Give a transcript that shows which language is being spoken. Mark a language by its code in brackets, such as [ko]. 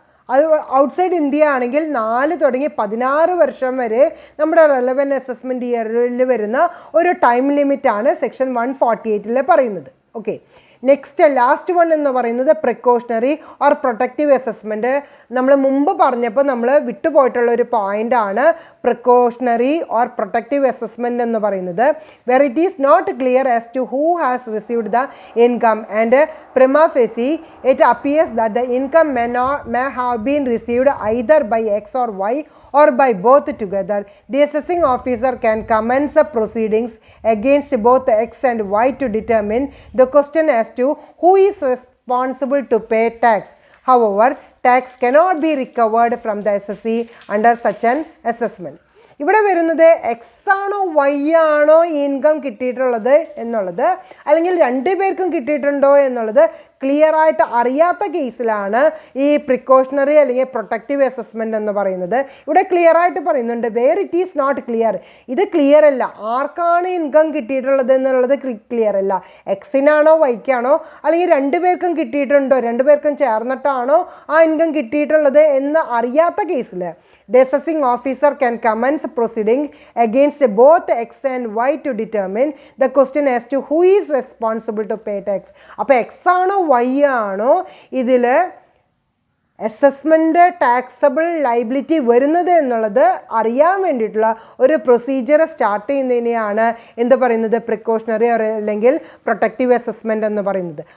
[ml] അത് outside India ആണെങ്കിൽ 4 തുടങ്ങി 16 വർഷം വരെ നമ്മുടെ റെലവൻറ്റ് അസസ്മെൻറ്റ് ഇയറിൽ വരുന്ന ഒരു ടൈം ലിമിറ്റാണ് സെക്ഷൻ 148 പറയുന്നത്. ഓക്കെ, നെക്സ്റ്റ് ലാസ്റ്റ് വൺ എന്ന് പറയുന്നത് പ്രിക്കോഷണറി ഓർ പ്രൊട്ടക്റ്റീവ് അസസ്മെൻറ്റ്. നമ്മൾ മുമ്പ് പറഞ്ഞപ്പോൾ നമ്മൾ വിട്ടുപോയിട്ടുള്ള ഒരു പോയിൻ്റാണ് പ്രിക്കോഷണറി ഓർ പ്രൊട്ടക്റ്റീവ് അസസ്മെൻറ്റ് എന്ന് പറയുന്നത്. [en] Where it is not clear as to who has received the income and prima facie it appears that the income may have been received either by X or Y or by both together. The assessing officer can commence proceedings against both X and Y to determine the question as to who is responsible to pay tax. However, tax cannot be recovered from the assessee under such an assessment. [ml] ഇവിടെ വരുന്നത് X ആണോ Y ആണോ income കിട്ടിയിട്ടുള്ളത് എന്നുള്ളത്, അല്ലെങ്കിൽ 2 പേർക്കും കിട്ടിയിട്ടുണ്ടോ എന്നുള്ളത് ക്ലിയർ ആയിട്ട് അറിയാത്ത കേസിലാണ് ഈ പ്രിക്കോഷണറി അല്ലെങ്കിൽ പ്രൊട്ടക്റ്റീവ് അസസ്മെൻ്റ് എന്ന് പറയുന്നത്. ഇവിടെ ക്ലിയർ ആയിട്ട് പറയുന്നുണ്ട് [en] Where it is not clear. [ml] ഇത് ക്ലിയർ അല്ല, ആർക്കാണ് ഇൻകം കിട്ടിയിട്ടുള്ളത് എന്നുള്ളത് ക്ലിയർ അല്ല. എക്സിനാണോ വൈക്കാണോ അല്ലെങ്കിൽ 2 പേർക്കും കിട്ടിയിട്ടുണ്ടോ, 2 പേർക്കും ചേർന്നിട്ടാണോ ആ ഇൻകം കിട്ടിയിട്ടുള്ളത് എന്ന് അറിയാത്ത കേസിൽ [en] the assessing officer can commence proceeding against both X and Y to determine the question as to who is responsible to pay tax. [ml] അപ്പോൾ എക്സ് ആണോ വൈ ആണോ ഇതിൽ അസസ്മെൻ്റ് ടാക്സബിൾ ലൈബിലിറ്റി വരുന്നത് എന്നുള്ളത് അറിയാൻ വേണ്ടിയിട്ടുള്ള ഒരു പ്രൊസീജിയർ സ്റ്റാർട്ട് ചെയ്യുന്നതിനെയാണ് എന്ത് പറയുന്നത്, പ്രിക്കോഷണറി അല്ലെങ്കിൽ പ്രൊട്ടക്റ്റീവ് അസസ്മെൻ്റ് എന്ന് പറയുന്നത്.